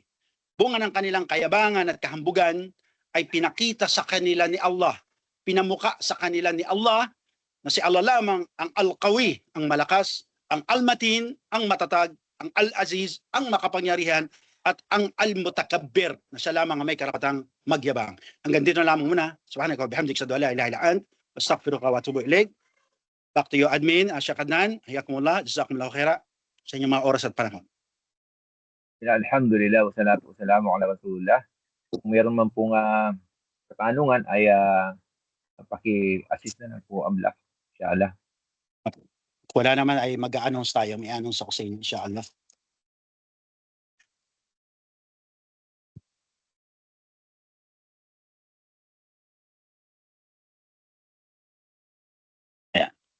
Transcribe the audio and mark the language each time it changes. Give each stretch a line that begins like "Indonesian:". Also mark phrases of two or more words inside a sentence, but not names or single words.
Filipino: Bunga ng kanilang kayabangan at kahambugan ay pinakita sa kanila ni Allah, pinamuka sa kanila ni Allah na si Allah lamang ang Al-Qawi, ang malakas, ang Al-Matin, ang matatag, ang Al-Aziz, ang makapangyarihan, at ang Al-Mutakabbir, na siya lamang ang may karapatang magyabang. Hanggang dito na lamang muna.
Arabic: سبحانك وبحمدك أشهد أن لا إله إلا أنت أستغفرك وأتوب إليك.
English: Back to you, admin, Sheikh Adnan,
Arabic: حياكم الله جزاكم الله خيرا
Filipino: sa inyong mga oras at panahon.
Arabic: الحمد لله والصلاة والسلام على رسول الله.
Filipino: Kung meron man pong katanungan ay paki-assist na lang po Amla. Inshallah. Wala naman ay mag-a-announce tayo. May announce ako sa inyo, inshallah. Ayan.